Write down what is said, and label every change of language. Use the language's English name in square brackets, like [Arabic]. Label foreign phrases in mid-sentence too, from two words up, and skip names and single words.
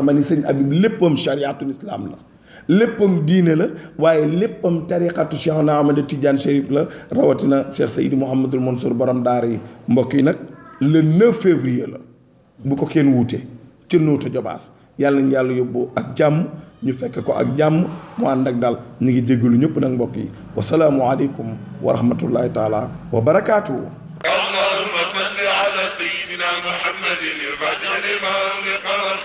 [Wolof] ma ni Serigne Habib léppam [Arabic] شريعة الإسلام [Wolof] la léppam diine la waaye léppam tariqatu Cheikh Ahmad Tidiane Chérif la rawatina Cheikh Seydi Mouhamadoul Mansour borom daara yi mbokk yi nag le 9 février la bu ko kenn wuute ci Notto Diobass yàlla nañu yàlla yóbbu ak jàmm ñu fekk ko ak jàmm mu ànd ak daal ñu ngi jéggalu ñëpp nag mbokk yi [Arabic] والسلام عليكم ورحمة الله تعالى وبركاته. اللهم صل على سيدنا محمد الفاتح لما أغلق